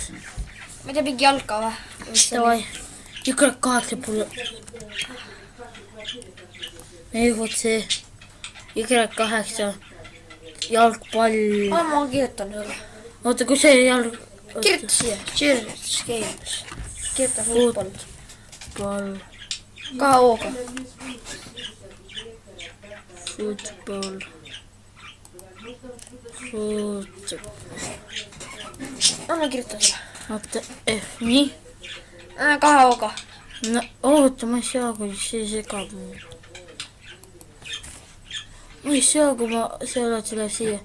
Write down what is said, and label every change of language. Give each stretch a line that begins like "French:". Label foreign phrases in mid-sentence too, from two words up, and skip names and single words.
Estonian: Ma tea mingi jalka või? Davai, Y8 pole. Ei, vot see Y8 jalgpall. Ma kirjutan sulle. Oota, kus see jalg... Kirjuta siia. Cheers games. Kirjuta football. Ball. Kahe O-ga. Football. Anna kirjuta sulle. Oota, nii? Kahe O-ga. No, oota, ma ei saa, kui see segab mul. Ma ei saa, kui ma selle tuleb siia.